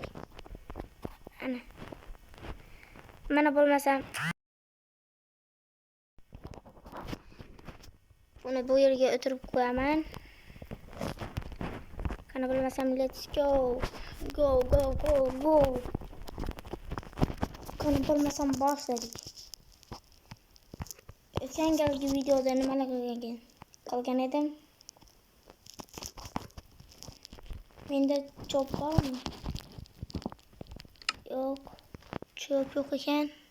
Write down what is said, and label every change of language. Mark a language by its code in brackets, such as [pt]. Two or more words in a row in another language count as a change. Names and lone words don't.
[uz] Ana mana bo'lmasam buni bu yerga o'tirib qo'yaman. Qani bo'lmasam, [en] let's go. Go. [uz] Qani bo'lmasam boshladik. O'tgan videoda nimalar qilgan edim? Menda chop bormi? Yo'q. Chop yo'q ekan.